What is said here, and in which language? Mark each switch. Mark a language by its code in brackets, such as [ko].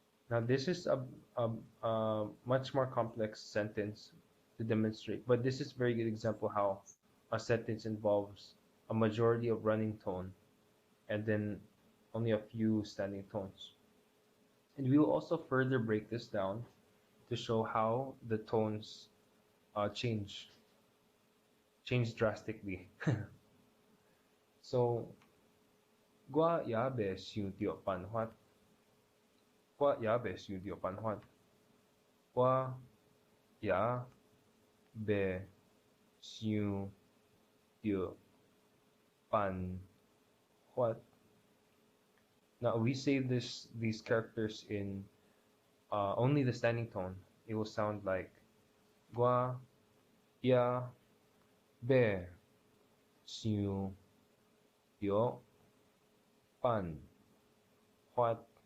[en] Now this is a much more complex sentence to demonstrate, but this is a very good example how a sentence involves a majority of running tone and then only a few standing tones. And we will also further break this down to show how the tones change drastically. [nan] So, 我也未想到辦法，我也未想到辦法，我也未想到辦法. [en] Now we say these characters in only the standing tone. It will sound like [nan] 我也未想到辦法.